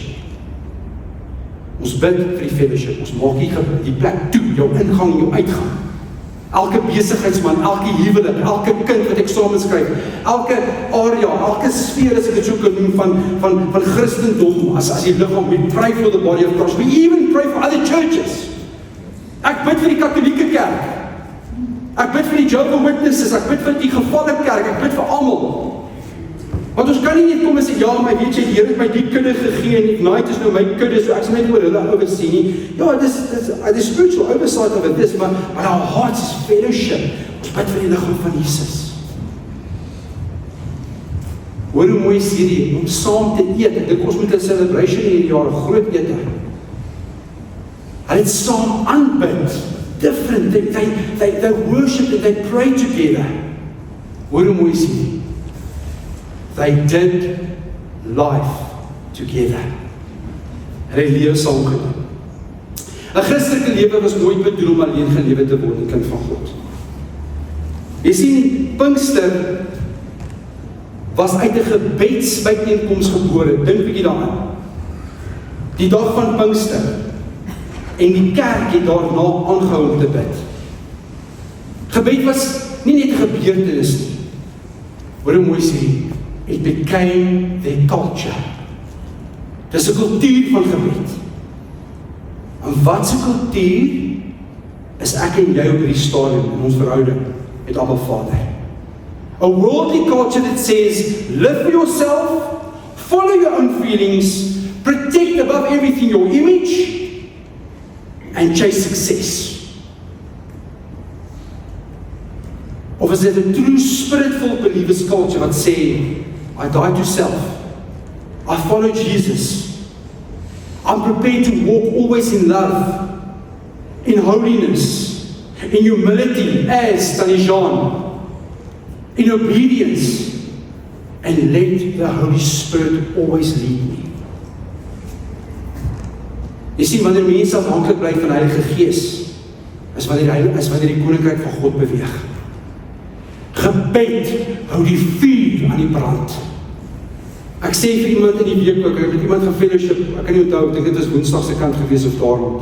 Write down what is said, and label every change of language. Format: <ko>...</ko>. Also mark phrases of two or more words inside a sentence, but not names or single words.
<af>Ons bid vir die fellowship, ons maak die plek toe, jou ingang en jou uitgang. Elke besigheidsman, elke huwelik, elke kind wat ek saamskryf, elke area, elke sfeer as ek dit so kan noem van Christendom, as die liggaam,</af> <en>we pray for the body of Christ, we even pray for other churches.</en> <af>Ek bid vir die katholieke kerk, ek bid vir die Jehovah's Witnesses, ek bid vir die gevalle kerk, ek bid vir almal. Want ons kan nie net kom en sê, ja, maar weet jy, die Here het my die kudde gegee, en Ignite is nou my kudde, so ek sal net oor hulle oversee nie. Ja, dis</af> <en>spiritual oversight of this, maar our hearts is fellowship.</en> <af>Ons bid vir die liggaam van Jesus. Hoor hoe mooi is hierdie, om saam te eet. Ek dink ons moet 'n celebration hierdie jaar, 'n groot ete. Hulle het saam aanbid.</af> <en>Different, they worship and they pray together.</en> <af>Hoor hoe mooi is hierdie.</af> <en>They did life together.</en> <af>Hulle lewe saam gedoen. 'n Christelike lewe was nooit bedoel om alleen gelewe te word, 'n kind van God. Jy sien, Pinkster was uit 'n gebedsbyeenkoms gebore. Dink bietjie daaraan. Die dag van Pinkster. En die kerk het daarna aangehou om te bid. Gebed was nie net 'n gebeurtenis nie. Hoor hoe mooi sê,</af> <en>it became their culture.</en> <af>Dis 'n kultuur van gebed. En wat 'n kultuur is ek en jy op hierdie stadium in ons verhouding met Abba Vader.</af> <en>A worldly culture that says, live for yourself, follow your own feelings, protect above everything your image, and chase success.</en> <af>Of is dit 'n</af> <en>true spirit-ful believers culture</en> <af>wat sê,</af> <en>I died to self, I follow Jesus, I'm prepared to walk always in love, in holiness, in humility, as Tannie Jean, in obedience, and let the Holy Spirit always lead me.</en> <af>Jy sien, wanneer mense afhanklik bly van die Heilige Gees, is wanneer die koninkryk van God beweeg. Gebed hou die vuur aan die brand. Ek sê vir iemand in die week ook, ek het met iemand van fellowship, ek kan nie onthou, ek dink dit is Woensdag se kant gewees of daarom.</af>